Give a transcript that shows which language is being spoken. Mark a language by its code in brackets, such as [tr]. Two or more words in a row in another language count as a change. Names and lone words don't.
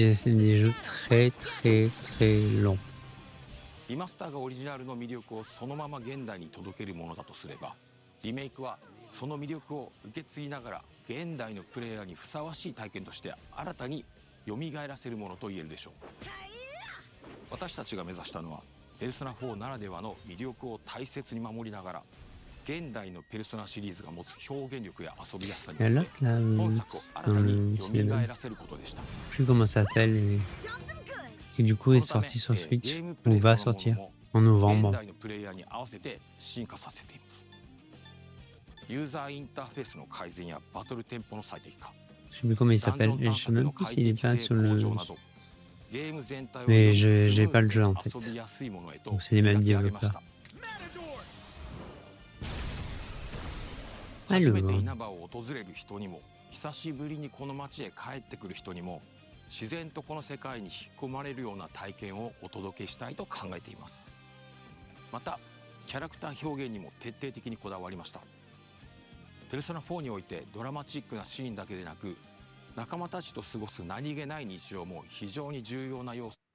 [ja] リマスターがオリジナルの魅力をそのまま現代に届けるものだとすれば、リメイクはその魅力を受け継ぎながら現代のプレイヤーにふさわしい体験として新たに蘇らせるものと言えるでしょう。私たちが目指したのはペルソナ4ならではの魅力を大切に守りながら 現代のペルソナシリーズが持つ表現力や遊びやすさに本作を新たに蘇らせることでした。 [fr] Je sais plus comment ça s'appelle et du coup est sorti sur Switch ou va sortir en novembre. [ja] ユーザーインターフェースの改善やバトルテンポの最適化、 [fr] Je sais plus comment il s'appelle, je sais même plus s'il est pas sur le... Mais j'ai pas le jeu en tête. Donc c'est les mêmes développeurs. Alors... [ja] 稲葉を訪れる人にも久しぶりにこの街へ帰ってくる人にも自然とこの世界に引き込まれるような体験をお届けしたいと考えています。またキャラクター表現にも徹底的にこだわりました。ペルソナ4においてドラマチックなシーンだけでなく仲間たちと過ごす何気ない日常も非常に重要な要素。